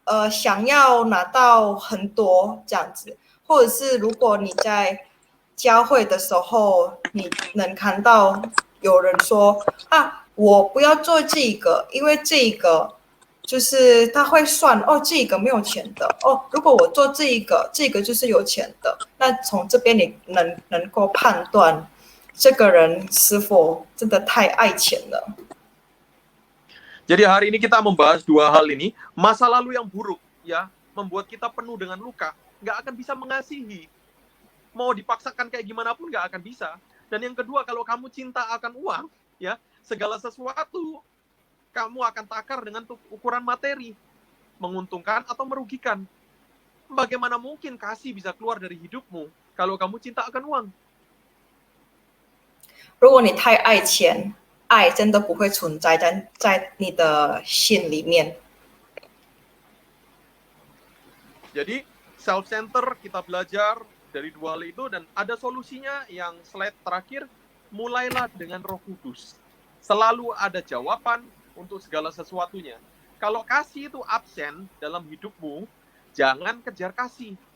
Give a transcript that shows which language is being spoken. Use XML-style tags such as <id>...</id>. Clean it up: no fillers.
<zh>想要拿到很多这样子，或者是如果你在教会的时候，你能看到有人说我不要做这个，因为这个就是他会算这个没有钱的如果我做这个就是有钱的。那从这边你能够判断这个人是否真的太爱钱了。</zh> <id>Jadi hari ini kita membahas dua hal ini. Masa lalu yang buruk ya membuat kita penuh dengan luka, nggak akan bisa mengasihi. Mau dipaksakan kayak gimana pun nggak akan bisa. Dan yang kedua, kalau kamu cinta akan uang, ya segala sesuatu kamu akan takar dengan ukuran materi, menguntungkan atau merugikan. Bagaimana mungkin kasih bisa keluar dari hidupmu kalau kamu cinta akan uang?</id> <zh>如果你太爱钱，爱真的不会存在在你的心里面。</zh> <id>Jadi self-center kita belajar dari dua hal itu dan ada solusinya yang slide terakhir, mulailah dengan Roh Kudus. Selalu ada jawaban untuk segala sesuatunya. Kalau kasih itu absen dalam hidupmu, jangan kejar kasih.</id>